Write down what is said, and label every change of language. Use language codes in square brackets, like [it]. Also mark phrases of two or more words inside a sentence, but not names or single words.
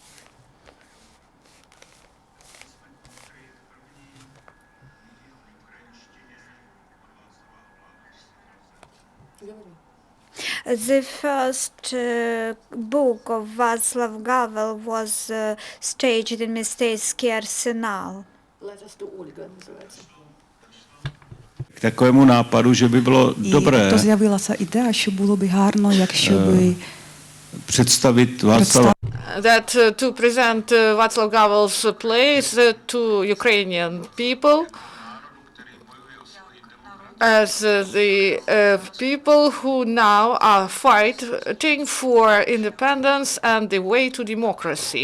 [en] The first book of Václav Havel was staged in Mistejský arsenal. [cs] K takovému nápadu, že by bylo dobré [uk] То з'явилася ідея, що було б гарно, якщо би [cs] představit Václava [en] That to present Václav Havel's plays to Ukrainian people as the people who now are fighting for independence and the way to democracy.